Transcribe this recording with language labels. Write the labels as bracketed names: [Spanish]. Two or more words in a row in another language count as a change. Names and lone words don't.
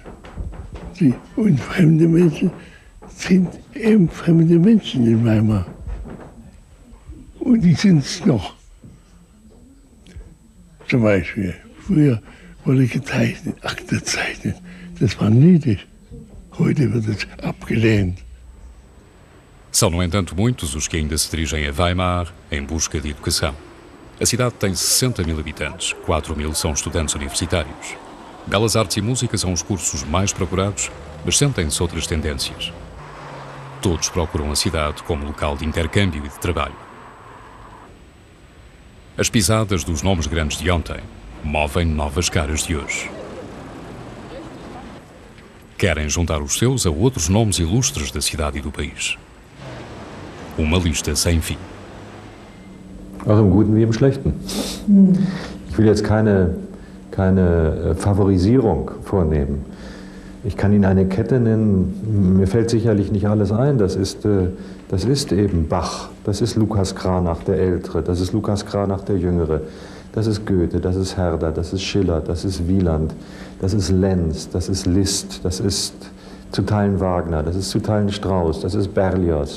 [German] Und fremde Menschen sind eben fremde Menschen in Weimar. Und die sind es noch. Zum Beispiel, früher wurde gezeichnet, Akte gezeichnet. Das war nötig. Heute wird es abgelehnt. [Portuguese] São, no entanto, muitos os que ainda se dirigem a Weimar em busca de educação. A cidade tem 60 mil habitantes, 4 mil são estudantes universitários. Belas artes e música são os cursos mais procurados, mas sentem-se outras tendências. Todos procuram a cidade como local de intercâmbio e de trabalho. As pisadas dos nomes grandes de ontem movem novas caras de hoje. Querem juntar os seus a outros nomes ilustres da cidade e do país. Uma lista sem fim. [German] Also im Guten wie im Schlechten. Ich will jetzt keine Favorisierung vornehmen. Ich kann Ihnen eine Kette nennen, mir fällt sicherlich nicht alles ein. Das ist eben Bach, das ist Lukas Cranach der Ältere, das ist Lukas Cranach der Jüngere, das ist Goethe, das ist Herder, das ist Schiller, das ist Wieland, das ist Lenz, das ist Liszt, das ist zu Teilen Wagner, das ist zu Teilen Strauss, das ist Berlioz.